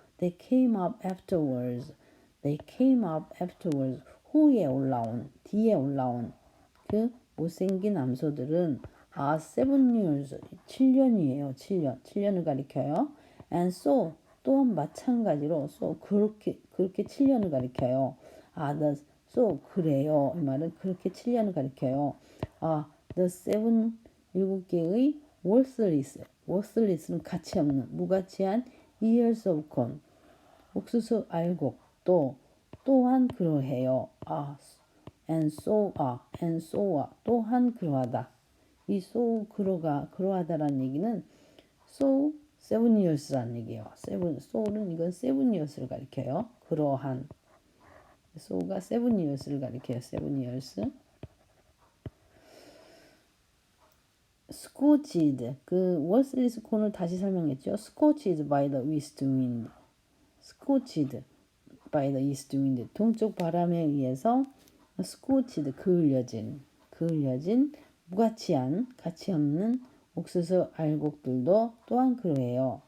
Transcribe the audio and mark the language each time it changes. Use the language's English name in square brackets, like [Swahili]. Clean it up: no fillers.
[English] They came up afterwards. They came up afterwards. [Korean] 후에 올라온, 뒤에 올라온 그 못생긴 암소들은 [English] are 7 years, [Korean] 7년이에요. 7년. 7년을 가리켜요. [English] And so, [Korean] 또한 마찬가지로 so 그렇게 7년을 가리켜요. so 그래요. 이 말은 그렇게 7년을 가리켜요. the 7 7개의 worthless는 가치 없는 무가치한 [English] ears of corn [Korean] 옥수수 알곡도 또한 그러해요. [English] and so are [Korean] 또한 그러하다. 이 so 그러하다라는 얘기는 so 7 years라는 얘기예요. so는 이건 [English] 7 years [Korean] 를 가리켜요. 그러한 so가 7 years를 가리켜요. 7 years. scorched 그 [English] worthless corn [Korean] 을 다시 설명했죠. [English] scorched by the east wind. scorched by the east wind. [Korean] 동쪽 바람에 의해서 scorched 그을려진 무가치한 가치 없는 옥수수 알곡들도 또한 그러해요.